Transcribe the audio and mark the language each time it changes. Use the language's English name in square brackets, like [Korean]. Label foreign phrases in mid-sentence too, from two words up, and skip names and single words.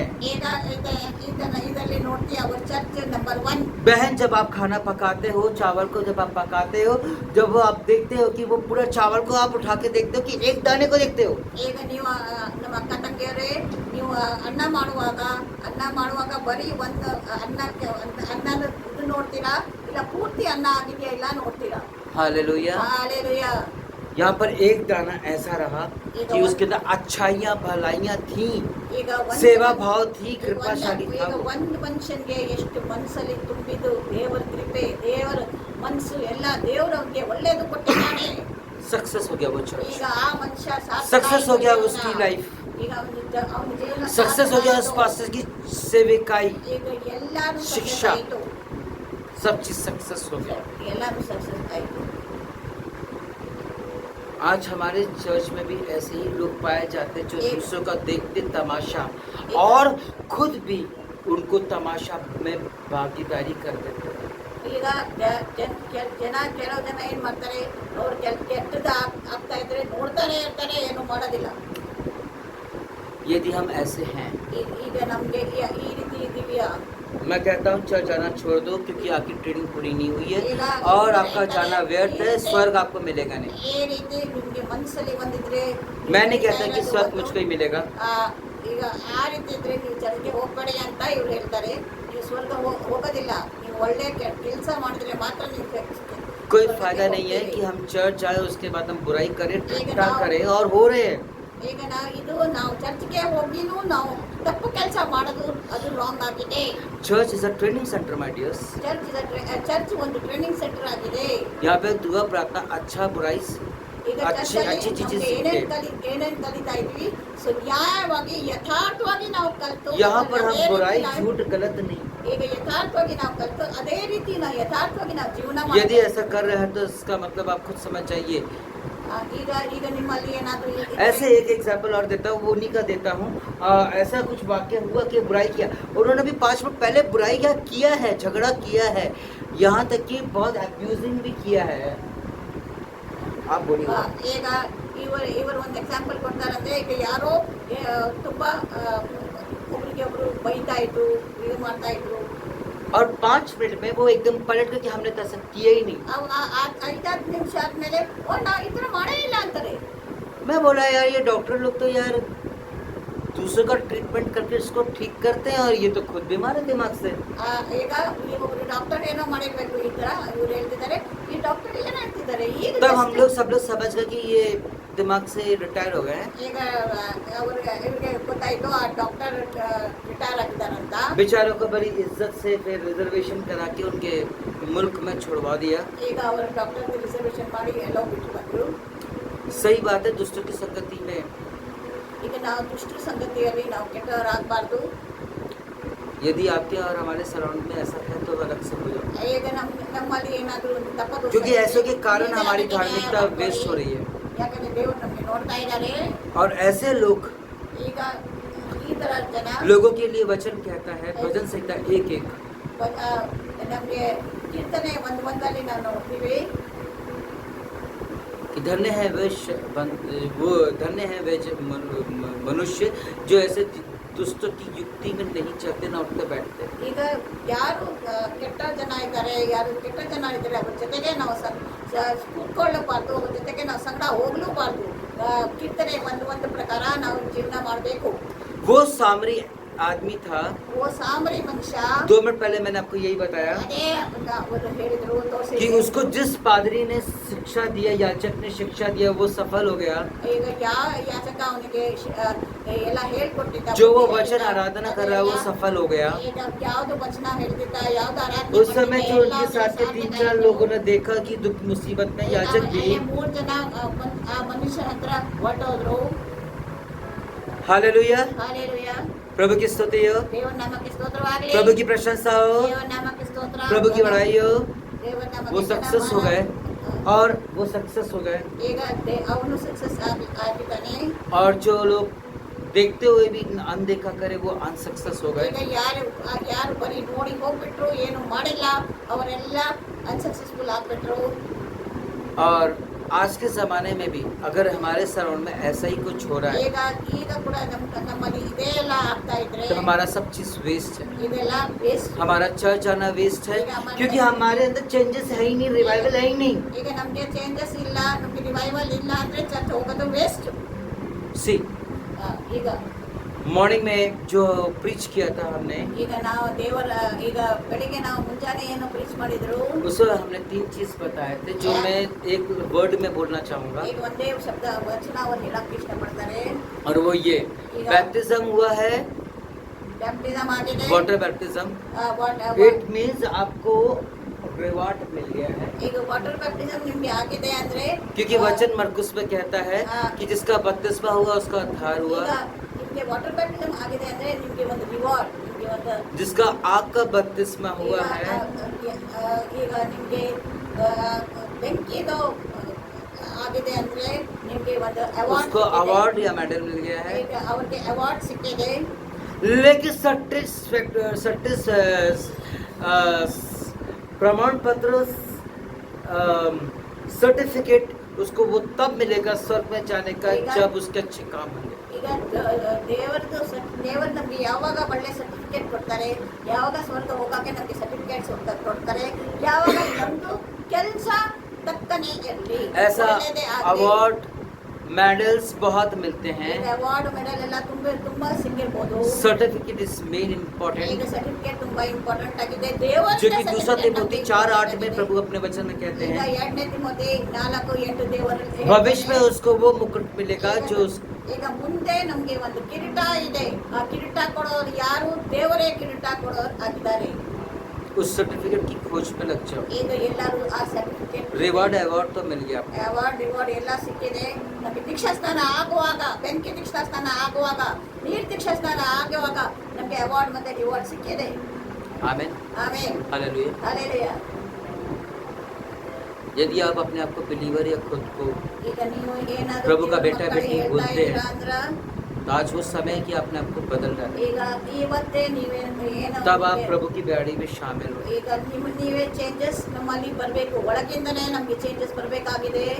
[Kannada] ಈಗ ಇದರಲ್ಲಿ ನೋಡ್ತೀವಿ ಅವ್ರ [English] ಚರ್ಚ್ ನಂಬರ್ [Kannada] 1. [Hindi] बहन, जब आप खाना पकाते हो, चावल को जब आप पकाते हो, जब वो आप देखते हो कि वो पूरा चावल को आप उठा के देखते हो कि एक दाने को देखते हो, [Kannada] ಈಗ ನೀವು ನಮ್ಮ ಅಕ್ಕ ತಂಗಿಯರೇ, ನೀವು ಅನ್ನ ಮಾಡುವಾಗ ಬರೀ ಒಂದು ಅನ್ನದ ಇದು ನೋಡ್ತೀರಾ, ಇಲ್ಲ ಪೂರ್ತಿ ಅನ್ನ ಆಗಿದೆಯಾ ಇಲ್ಲ ನೋಡ್ತೀರಾ. हालेलुया। हालेलुया। यहाँ पर एक दाना ऐसा रहा कि उसके अंदर अच्छाइयाँ भलाइयाँ थी, ಈಗ [Hindi] सेवा भाव थी, कृपाशाली था [Kannada] ಈಗ [Hindi] वो। [Kannada] ಒಂದು ಮನುಷ್ಯನಿಗೆ ಎಷ್ಟು ಮನಸ್ಸಲ್ಲಿ ತುಂಬಿದ್ದು ದೇವರ ಕೃಪೆ, ದೇವರ ಮನಸ್ಸು ಎಲ್ಲ ದೇವರವ್ರಿಗೆ ಒಳ್ಳೇದು ಕೊಟ್ಟಿದ್ದಾನೆ. [Hindi] सक्सेस हो गया वो चर्च, [Kannada] ಈಗ ಆ ಮನುಷ್ಯ [Hindi] सक्सेस हो गया उसकी लाइफ, [Kannada] ಈಗ ಅವನ ಜೀವನ [Hindi] सक्सेस हो गया उस पास्टर की सेविकाई, [Kannada] ಈಗ ಎಲ್ಲಾನು ಶಿಕ್ಷಾ। ಸಕ್ಸಸ್ ಆಯ್ತು, [Hindi] सब चीज सक्सेस हो गया। [Kannada] ಎಲ್ಲಾನು ಸಕ್ಸಸ್ ಆಯ್ತು. [Hindi] आज हमारे चर्च में भी ऐसे ही लोग पाए जाते हैं जो दूसरों का देखते तमाशा और खुद भी उनको तमाशा में भागीदारी कर देते हैं। [Kannada] ಈಗ ಜನ ಕೆಲವು ಜನ ಏನ್ ಮಾಡ್ತಾರೆ, ಅವ್ರು ಕೆಟ್ಟದ ಆಗ್ತಾ ಇದ್ರೆ ನೋಡ್ತಾನೆ ಇರ್ತಾರೆ, ಏನು ಮಾಡೋದಿಲ್ಲ. [Hindi] यदि हम ऐसे हैं, [Kannada] ಈಗ ನಮ್ಗೆ ಈ ರೀತಿ ಇದೀವಿಯಾ? [Hindi] मैं कहता हूँ चर्च जाना छोड़ दो, क्योंकि आपकी ट्रेनिंग पूरी नहीं हुई है और आपका जाना व्यर्थ है, स्वर्ग आपको मिलेगा नहीं। [Kannada] ಈ ರೀತಿ ನಿಮ್ಗೆ ಮನಸ್ಸಲ್ಲಿ ಬಂದಿದ್ರೆ, [Hindi] मैं नहीं कहता कि स्वर्ग मुझको ही मिलेगा, [Kannada] ಈಗ ಆ ರೀತಿ ಇದ್ರೆ ನೀವು ಚರ್ಚ್ಗೆ ಹೋಗ್ಬೇಡಿ ಅಂತ ಇವ್ರು ಹೇಳ್ತಾರೆ. ನೀವು ಸ್ವರ್ಗ ಹೋಗೋದಿಲ್ಲ, ನೀವು ಒಳ್ಳೆ ಕೆಲಸ ಮಾಡಿದ್ರೆ ಮಾತ್ರ ನೀವು [Hindi] कोई फायदा नहीं है कि हम चर्च जाए उसके बाद हम बुराई करें, ठट्टा करें, और हो रहे हैं। [Kannada] ಈಗ ನಾವು ಚರ್ಚ್ಗೆ ಹೋಗಿನೂ ನಾವು ತಪ್ಪು ಕೆಲಸ ಮಾಡೋದು ಅದು ರಾಂಗ್ ಆಗಿದೆ. [English] Church is a training center my dears. [Kannada] ಚರ್ಚ್ ಒಂದು [English] ಟ್ರೈನಿಂಗ್ ಸೆಂಟರ್ [Kannada] ಆಗಿದೆ. [Hindi] यहाँ पे दुआ प्रार्थना, अच्छा बुराई, [Kannada] ಈಗ [Hindi] अच्छी चीजें सीखते हैं। [Kannada] ಏನೇನ್ ಕಲಿತಾ ಇದ್ವಿ, ಸೊ ನ್ಯಾಯವಾಗಿ ಯಥಾರ್ಥವಾಗಿ ನಾವು ಕಲ್ತು, [Hindi] यहाँ पर हम [Kannada] ಅದೇ [Hindi] बुराई [Kannada] ರೀತಿ [Hindi] झूठ गलत नहीं। [Kannada] ಈಗ ಯಥಾರ್ಥವಾಗಿ ನಾವು ಕಲ್ತು ಅದೇ ರೀತಿ ನಾವು ಯಥಾರ್ಥವಾಗಿ ನಾವು ಜೀವನ [Hindi] यदि [Kannada] ಮಾಡ್ತೀವಿ. [Hindi] ऐसा कर रहे हैं तो इसका मतलब आप खुद समझ जाइए। [Kannada] ಈಗ ನಿಮ್ಮಲ್ಲಿ ಏನಾದ್ರು [Hindi] ऐसे एक एग्जाम्पल और देता हूँ, वो उन्हीं का देता हूँ। ऐसा कुछ वाक्य हुआ कि बुराई किया, उन्होंने भी 5 मिनट पहले बुराई किया है, झगड़ा किया है, यहाँ तक कि बहुत अब्यूजिंग भी किया है। आप बोलिए। [Kannada] ಈಗ ಇವರು ಒಂದು ಎಕ್ಸಾಂಪಲ್ ಕೊಡ್ತಾರಂದ್ರೆ, ಈಗ ಯಾರೋ ತುಂಬಾ ಒಬ್ರಿಗೆ ಒಬ್ರು ಬೈತಾ ಇದ್ರು, ಇದು ಮಾಡ್ತಾ ಇದ್ರು, [Hindi] और 5 मिनट में वो एकदम पलट गए कि हमने तो ऐसा किया ही नहीं। [Kannada] ಅವ್ ಆ- ಆ- 5 ನಿಮಿಷ ಆದ್ಮೇಲೆ ಓ ನಾವು ಈ ತರ ಮಾಡೇ ಇಲ್ಲ ಅಂತಾರೆ. [Hindi] मैं बोला यार ये डॉक्टर लोग तो यार दूसरों का ट्रीटमेंट करके उसको ठीक करते हैं और ये तो खुद बीमार है दिमाग से। [Kannada] ಈಗ ಈ ಒಬ್ರು ಡಾಕ್ಟರ್ ಏನೋ ಮಾಡಿರ್ಬೇಕು ಈ ತರ ಇವ್ರು ಹೇಳ್ತಿದ್ದಾರೆ, ಈ ಡಾಕ್ಟರ್ ಏನ್ ಹೇಳ್ತಿದ್ದಾರೆ ಈಗ [Hindi] तब हम लोग सब लोग समझ गए कि ये दिमाग से रिटायर हो गए हैं। [Kannada] ಈಗ ಇವ್ರಿಗೆ ಗೊತ್ತಾಯ್ತು ಆ ಡಾಕ್टर ರಿಟೈರ್ ಆಗಿದ್ದಾರಂತ. [Hindi] बेचारों को बड़ी इज्जत से फिर रिजर्वेशन करा के उनके मुल्क में छुड़वा दिया। [Kannada] ಈಗ ಅವರು [English] ಡಾಕ್ಟರ್ ರಿಸರ್ವೇಶನ್ [Kannada] ಮಾಡಿ ಎಲ್ಲ ಬಿಟ್ಟು ಬಂದ್ರು. [Hindi] सही बात है, दुष्टों की संगति में [Kannada] ಈಗ ನಾವು ದುಷ್ಟರ ಸಂಗತಿಯಲ್ಲಿ ನಾವು ಕೆಟ್ಟವರಾಗಬಾರ್ದು. [Hindi] यदि आपके और हमारे सराउंड में ऐसा है तो अलग से हो जाओ, [Kannada] ಈಗ ನಮ್ಮಲ್ಲಿ ಏನಾದರೂ ಒಂದು ತಪ್ಪು [Hindi] क्योंकि ऐसों के कारण हमारी धार्मिकता वेस्ट हो रही है। [Kannada] ಯಾಕಂದ್ರೆ ದೇವರು ನಮಗೆ ನೋಡ್ತಾ ಇದ್ದಾರೆ. [Hindi] और ऐसे लोग [Kannada] ಈಗ ಈ ತರ ಜನ [Hindi] लोगों के लिए वचन कहता है, भजन संहिता 1:1 [Kannada] ನಮಗೆ ಕೀರ್ತನೆ ಒಂದಲ್ಲಿ ನಾವು ನೋಡ್ತೀವಿ [Hindi] कि धन्य है वो धन्य है वे मनुष्य जो ऐसे दुष्टों की युक्ति में नहीं चलते ना उठते बैठते। [Kannada] ಈಗ ಯಾರು ಕೆಟ್ಟ ಜನ ಇದ್ದಾರೆ, ಯಾರು ಕೆಟ್ಟ ಜನ ಇದ್ದಾರೆ ಅವ್ರ ಜೊತೆಗೆ ನಾವು ಕೂತ್ಕೊಳ್ಳಬಾರ್ದು, ಅವ್ರ ಜೊತೆಗೆ ನಾವು ಸಂಗಡ ಹೋಗ್ಲೂಬಾರ್ದು. ಕೀರ್ತನೆ ಒಂದು ಪ್ರಕಾರ ನಾವು ಜೀವನ ಮಾಡಬೇಕು. [Hindi] वो सामरी आदमी था। वो सामरी मनुष्य 2 मिनट पहले मैंने आपको यही बताया [Kannada] ಅದೇ ಅವರು ಹೇಳಿದ್ರು [Hindi] कि [Kannada] ತೋರಿಸಿದ್ರು. [Hindi] उसको जिस पादरी ने शिक्षा दिया, याचक ने शिक्षा दिया, वो सफल हो गया। [Kannada] ಈಗ ಯಾವ ಯಾಚಕ ಅವನಿಗೆ ಎಲ್ಲ ಹೇಳ್ಕೊಟ್ಟಿದ್ದ, [Hindi] जो वो वचन आराधना कर रहा है वो सफल हो गया। [Kannada] ಈಗ ಯಾವ್ದು ವಚನ ಹೇಳ್ತಿದ್ದ, ಯಾವ್ದು ಆರಾಧನೆ [Hindi] उस समय जो उनके साथ के 3-4 लोगों ने देखा कि दुख मुसीबत में याचक भी, [Kannada] 3 ಜನ ಆ ಮನುಷ್ಯನ ಹತ್ರ ಹೊರಟೋದ್ರು. [Hindi] हालेलुया, [Kannada] ಹಾಲೆಲೂಯಾ, [Hindi] प्रभु की स्तुति हो, [Kannada] ದೇವರ ನಾಮಕ್ಕೆ ಸ್ತೋತ್ರವಾಗಲಿ, [Hindi] प्रभु की प्रशंसा हो, [Kannada] ದೇವರ ನಾಮಕ್ಕೆ ಸ್ತೋತ್ರ, [Hindi] प्रभु की बड़ाई हो। [Kannada] ದೇವರ ನಾಮಕ್ಕೆ [Hindi] वो सक्सेस हो गए और वो सक्सेस हो गए। [Kannada] ಈಗ ಅವನು ಸಕ್ಸಸ್ ಆಗಿದ್ದಾನೆ. [Hindi] और जो लोग देखते हुए भी अनदेखा करे वो अनसक्सेस हो गए। [Kannada] ಈಗ ಯಾರು ಬರೀ ನೋಡಿ ಹೋಗ್ಬಿಟ್ರು, ಏನು ಮಾಡಿಲ್ಲ, ಅವರೆಲ್ಲ ಅನ್ಸಕ್ಸಸ್ಫುಲ್ ಆಗ್ಬಿಟ್ರು. [Hindi] और आज के ज़माने में भी अगर हमारे सराउंड में ऐसा ही कुछ हो रहा है [Kannada] ಈಗ ಕೂಡ ನಮ್ಮಲ್ಲಿ ಇದೇ ಎಲ್ಲ ಆಗ್ತಾ ಇದ್ರೆ [Hindi] तो हमारा सब चीज़ वेस्ट है, [Kannada] ಇದೆಲ್ಲ ವೇಸ್ಟ್. [Hindi] हमारा चर्च आना वेस्ट है, क्योंकि हमारे अंदर चेंजेस है ही नहीं, रिवाइवल है ही नहीं। [Kannada] ಈಗ ನಮಗೆ ಚೇಂಜಸ್ ಇಲ್ಲ, ನಮಗೆ ರಿವೈವಲ್ ಇಲ್ಲ ಅಂದ್ರೆ ಚರ್ಚ್ ಹೋಗೋದು ವೇಸ್ಟ್. सी ಈಗ [Hindi] मॉर्निंग में जो प्रीच किया था हमने, [Kannada] ಈಗ ನಾವು ದೇವರ ಈಗ ಬೆಳಿಗ್ಗೆ ನಾವು ಮುಂಜಾನೆ ಏನು ಪ್ರೀಚ್ ಮಾಡಿದ್ರು, [Hindi] उसमें हमने 3 चीज़ बताए थे जो मैं एक वर्ड में बोलना चाहूँगा। [Kannada] ಈಗ ಒಂದೇ ಶಬ್ದ ವಚನ ಅವ್ರು ಹೇಳಕ್ಕೆ ಇಷ್ಟಪಡ್ತಾರೆ. [Hindi] और वो ये बैप्टिज्म हुआ है, [Kannada] ಬ್ಯಾಪ್ಟಿಸಮ್ ಆಗಿದೆ. [English] water baptism. it means [Hindi] आपको रिवार्ड मिल गया है, [Kannada] ಈಗ [English] ವಾಟರ್ ಬ್ಯಾಪ್ಟಿಸಮ್ [Kannada] ನಿಮ್ಗೆ ಆಗಿದೆ ಅಂದ್ರೆ [Hindi] क्योंकि वचन मरकुस में कहता है कि जिसका बपतिस्मा हुआ उसका उद्धार हुआ, [Kannada] ಈಗ ನಿಮ್ಗೆ [English] ವಾಟರ್ ಬ್ಯಾಪ್ಟಿಸಮ್ [Kannada] ಆಗಿದೆ ಅಂದ್ರೆ ನಿಮ್ಗೆ ಒಂದು ರಿವಾರ್ಡ್, ನಿಮ್ಗೆ ಒಂದು [Hindi] जिसका आग का बपतिस्मा हुआ है [Kannada] ಈಗ ನಿಮ್ಗೆ ಬೆಂಕಿದು ಆಗಿದೆ ಅಂದ್ರೆ ನಿಮ್ಗೆ ಒಂದು [Hindi] उसको अवार्ड या मेडल मिल गया है। [Kannada] ಈಗ ಅವ್ರಿಗೆ ಅವಾರ್ಡ್ ಸಿಕ್ಕಿದೆ. [Hindi] लेकिन प्रमाण पत्र सर्टिफिकेट उसको वो तब मिलेगा स्वर्ग में जाने का जब उसके अच्छे काम होंगे। [Kannada] ಈಗ ದೇವರು ನಮ್ಗೆ ಯಾವಾಗ ಒಳ್ಳೆ ಸರ್ಟಿಫಿಕೇಟ್ ಕೊಡ್ತಾರೆ, ಯಾವಾಗ ಸ್ವರ್ಗ ಹೋಗಕ್ಕೆ ನಮ್ಗೆ ಸರ್ಟಿಫಿಕೇಟ್ಸ್ ಕೊಡ್ತಾರೆ, ಯಾವಾಗ ನಮ್ದು ಕೆಲಸ ತಕ್ಕನೆ ಇರಲಿ. [Hindi] ऐसा [English] award medals [Hindi] बहुत मिलते हैं। [English] ಅವಾರ್ಡ್ ಮೆಡಲ್ [Kannada] ಎಲ್ಲ ತುಂಬಾ ಸಿಕ್ಕಿರ್ಬೋದು. [English] certificate is main [Kannada] ಈಗ [English] इम्पोर्टेंट, [Kannada] ಸರ್ಟಿಫಿಕೇಟ್ ತುಂಬಾ ಇಂಪಾರ್ಟೆಂಟ್ ಆಗಿದೆ. ದೇವರ [Hindi] जो कि 2 तिमोथी 4:8 में प्रभु अपने वचन में कहते [Kannada] ಈಗ [Hindi] हैं [Kannada] 2 ತಿಮೋಥಿ 4:8 ದೇವರಲ್ಲಿ [Hindi] भविष्य में उसको वो मुकुट मिलेगा जो [Kannada] ಈಗ ಮುಂದೆ ನಮ್ಗೆ ಒಂದು ಕಿರೀಟ ಇದೆ. ಆ ಕಿರೀಟ ಕೊಡೋರು ಯಾರು? ದೇವರೇ ಕಿರೀಟ ಕೊಡೋರು ಆಗಿದ್ದಾರೆ. [Hindi] उस सर्टिफिकेट की खोज में लग जाओ। [Kannada] ಈಗ ಎಲ್ಲರೂ ಆ ಸರ್ಟಿಫಿಕೇಟ್ [English] reward award [Hindi] तो मिल गया, [Kannada] ರಿವಾರ್ಡ್ ಎಲ್ಲ ಸಿಕ್ಕಿದೆ. ನಮಗೆ ದೀಕ್ಷಾಸ್ನಾನ ಆಗುವಾಗ, ಬೆಂಕಿ ದೀಕ್ಷಾಸ್ನಾನ ಆಗುವಾಗ, ನೀರು ದೀಕ್ಷಾಸ್ನಾನ ಆಗುವಾಗ ನಮಗೆ ಅವಾರ್ಡ್ ಮತ್ತೆ ರಿವಾರ್ಡ್ ಸಿಕ್ಕಿದೆ. [Hindi] आमीन, [Kannada] ಆಮೆನ್, [Hindi] हालेलुया। [Kannada] ಹಲ್ಲೆಲೂಯಾ. [Hindi] यदि आप अपने आप को बिलीवर या खुद को [Kannada] ಈಗ ನೀವು ಏನಾದರೂ [Hindi] प्रभु का बेटा बेटी [Kannada] ಹೇಳ್ತಾ [Hindi] बोलते [Kannada] ಇದ್ದೀರಾ [Hindi] हैं [Kannada] ಅಂದ್ರೆ [Hindi] तो आज वो समय है कि अपने आप को बदल रहा है, [Kannada] ಈಗ ಇವತ್ತೇ ಏನು [Hindi] तब आप प्रभु की बैड़ी में शामिल हो। [Kannada] ಈಗ ನೀವೇ ಚೇಂಜಸ್ ನಮ್ಮಲ್ಲಿ ಬರಬೇಕು. ಒಳಗಿಂದನೇ ನಮಗೆ ಚೇಂಜಸ್ ಬರಬೇಕಾಗಿದೆ.